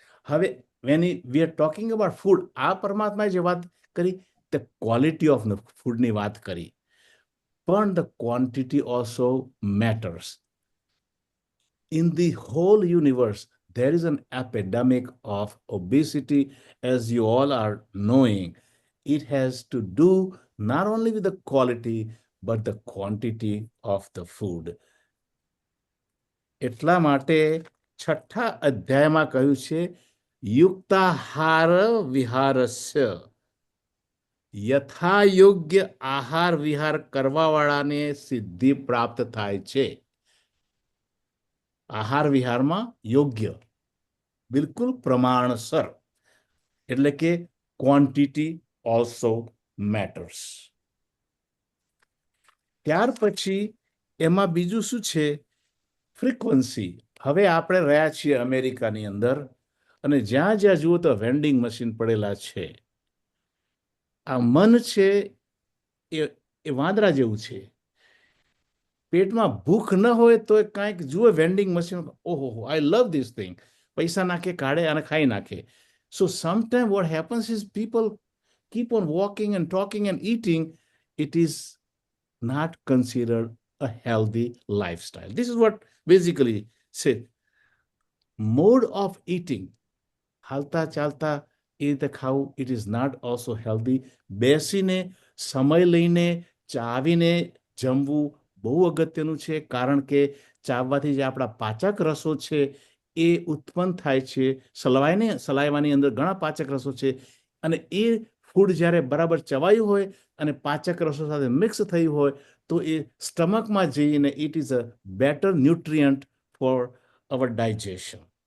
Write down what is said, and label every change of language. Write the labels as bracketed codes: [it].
[en] હવે when we are talking about food, [gu] આ પરમાત્માએ જે વાત કરી [en] The quality of ફૂડની વાત કરી, પણ the quantity also matters. In the whole universe, there is an epidemic of obesity, as you all are knowing. It has to do not only with the quality, but the quantity of the food. [gu] એટલા માટે છઠ્ઠા અધ્યાયમાં કહ્યું છે યુક્તાહાર વિહારસ્ય. યથાયોગ્ય આહાર વિહાર કરવાવાળાને સિદ્ધિ પ્રાપ્ત થાય છે. આહાર વિહારમાં યોગ્ય, બિલકુલ પ્રમાણસર, એટલે કે [en] Quantity also matters. [gu] ત્યાર પછી એમાં બીજું શું છે? ફ્રીક્વન્સી. હવે આપણે રહ્યા છીએ અમેરિકાની અંદર અને જ્યાં જ્યાં જુઓ તો વેન્ડિંગ મશીન પડેલા છે. આ મન છે એ વાંદરા જેવું છે. પેટમાં ભૂખ ન હોય તો કાંઈક જુએ વેન્ડિંગ મશીન, ઓહો [en] I love this thing, [gu] પૈસા નાખે, કાઢે અને ખાઈ નાખે. [en] So sometime what happens is people keep on walking and talking and eating. It is not considered a healthy lifestyle. This is what basically said. Mode of eating, [gu] હાલતા ચાલતા એ રીતે ખાવું, [en] it is not also healthy. [gu] બેસીને સમય લઈને ચાવીને જમવું બહુ અગત્યનું છે, કારણ કે ચાવવાથી જે આપણા પાચક રસો છે એ ઉત્પન્ન થાય છે. સલાઈવાની અંદર ઘણા પાચક રસો છે અને એ ફૂડ જ્યારે બરાબર ચવાયું હોય અને પાચક રસો સાથે મિક્સ થયું હોય તો એ સ્ટમકમાં જઈને [en] It is a better nutrient for our digestion.